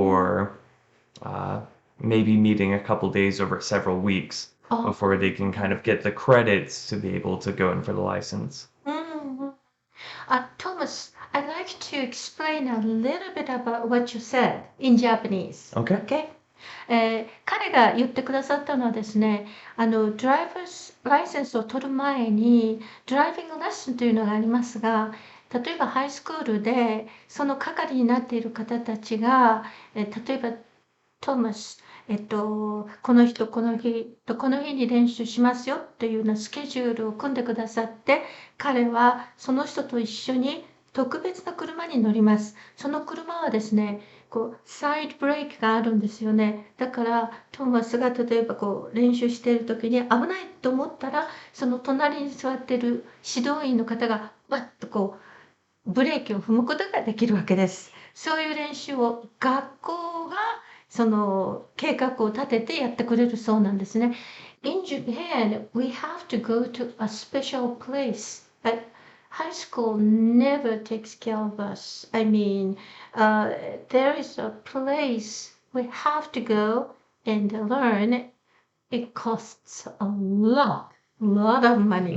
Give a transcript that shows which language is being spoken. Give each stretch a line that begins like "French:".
English: for uh, maybe meeting a couple days over several weeks Oh. before they can kind of get the credits to be able to go in for the license. Mm. Thomas, I'd like to explain a little bit about what you said in Japanese. Okay. Okay?
Japanese: 彼が言ってくださったのはですね、ドライバースライセンスを取る前に、ドライビングレッスンというのがありますが、例えばハイスクールで、その係になっている方たちが、例えばトーマス、この人、この日とこの日に練習しますよというようなスケジュールを組んでくださって、彼はその人と一緒に特別な車に乗ります。その車はですね、サイドブレーキがあるんですよね。だから、トーマスが例えば練習している時に危ないと思ったら、その隣に座っている指導員の方が、わっとブレーキを踏むことができるわけです。そういう練習を学校がその計画を立ててやってくれるそうなんですね。
English: In Japan, we have to go to a special place. But high school never takes care of us. I mean, there is a place we have to go and learn it costs a lot of money.